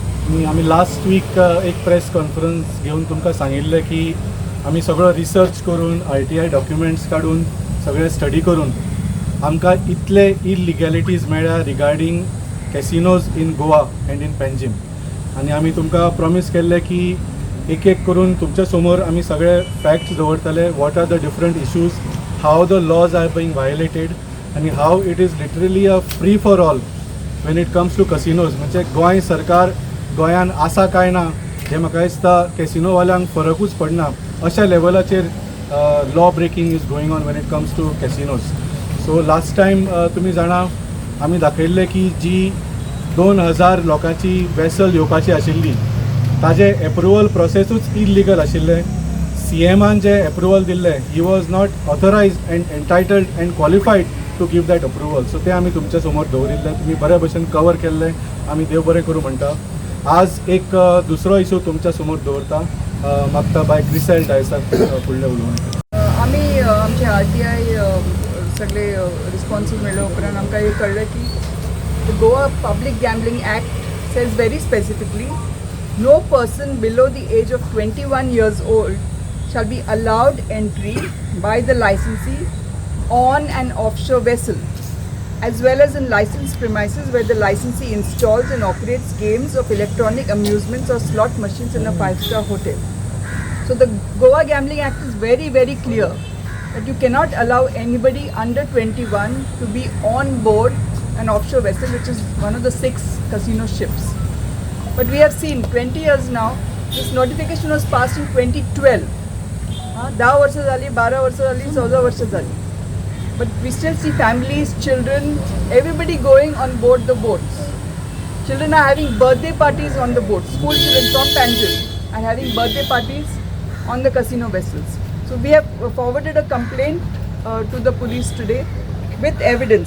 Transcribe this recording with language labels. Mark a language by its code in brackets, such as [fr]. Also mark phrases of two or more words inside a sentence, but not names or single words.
[kok] आम्ही [en] last week [kok] एक [en] press conference [kok] घेऊन तुमकां सांगिल्लें की आम्ही सगळो रिसर्च करून [en] RTI documents [kok] काढून सगळे स्टडी करून आमकां इतले इलिगॅलिटीज मेळ्ळ्या [en] regarding casinos in Goa and in Panjim. [kok] आनी आमी तुमकां प्रॉमीस केल्लें की एक एक करून तुमच्या समोर आमी सगळे फॅक्ट्स दवरतले. [en] what are the different issues, how the laws are being violated आनी how it is literally a free for all when it comes to casinos. [kok] म्हणजे गोंय सरकार गोंयान आसा काय ना हे म्हाका दिसता कॅसिनोवाल्यांक फरकूच पडना अशा लेवलाचेर [en] law breaking is going on when it comes to casinos. [kok] सो [en] last time [kok] तुमी जाणा आमी दाखयल्लें की जी 2000 लोकांची वेसल येवपाची आशिल्ली ताजे एप्रुवल प्रोसेसूच इलिगल आशिल्लें. CMन जे एप्रुवल दिल्लें [en] he was not authorized and entitled and qualified to give that approval. [kok] सो ते आमी तुमच्या समोर दवरिल्लें, तुमी बऱ्या भशेन कवर केल्लें, आमी देव बरें करूं म्हणटा. आज एक दुसरो इशू तुमच्या समोर दवरता, मागता बाय क्रिसेल डायसाक फुडले उलोवंक. आम्ही आमचे RTI सगळे रिस्पॉन्सीस मेळ्ळे उपरांत आमकां हे कळ्ळें की [en] गोवा पब्लीक गॅम्बलिंग ॲक्ट says very specifically no person below the age of 21 years old shall be allowed entry by the licensee on an offshore vessel as well as in licensed premises where the licensee installs and operates games of electronic amusements or slot machines in a 5-star hotel. So the Goa Gambling Act is very, very clear that you cannot allow anybody under 21 to be on board an offshore vessel, which is one of the 6 casino ships. But we have seen 20 years now, this notification was passed in 2012. [kok] 10 वर्ष झाली, 12 वर्ष झाली, 14 वर्ष झाली. [en] But we still see families, children, everybody going on board the boats. Children are having birthday parties on the boats. School children from Panjim are having birthday parties on the casino vessels. So we have forwarded a complaint to the police today with evidence.